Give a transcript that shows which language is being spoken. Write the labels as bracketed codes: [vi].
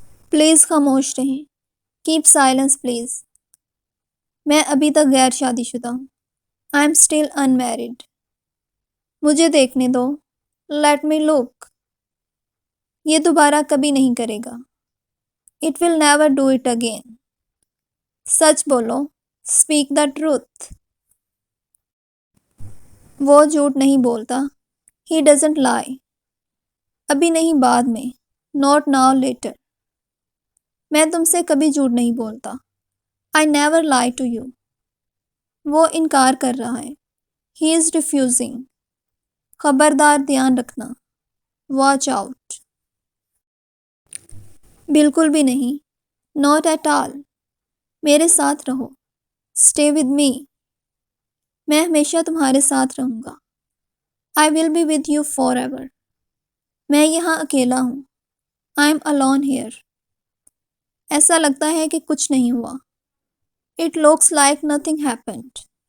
[hi] Please खामोश रहें। [en] Keep silence please. [hi] मैं अभी तक गैर शादीशुदा हूँ। [en] I am still unmarried. [hi] मुझे देखने दो। [en] Let me look. [hi] ये दोबारा कभी नहीं करेगा। [en] It will never do it again. [hi] सच बोलो। [en] Speak the truth. [hi] वो झूठ नहीं बोलता। [en] He doesn't lie. [hi] अभी नहीं, बाद में। [en] Not now, later. [hi] मैं तुमसे कभी झूठ नहीं बोलता। [en] I never lie to you. [hi] वो इनकार कर रहा है। [en] He is refusing. [hi] खबरदार, ध्यान रखना। [en] Watch out. [hi] बिल्कुल भी नहीं। [en] Not at all. [hi] मेरे साथ रहो। [en] Stay with me. [hi] मैं हमेशा तुम्हारे साथ रहूँगा। [en] I will be with you forever. [hi] मैं यहाँ अकेला हूँ। [en] I am alone here. [hi] ऐसा लगता है कि कुछ नहीं हुआ। [en] It looks like nothing happened.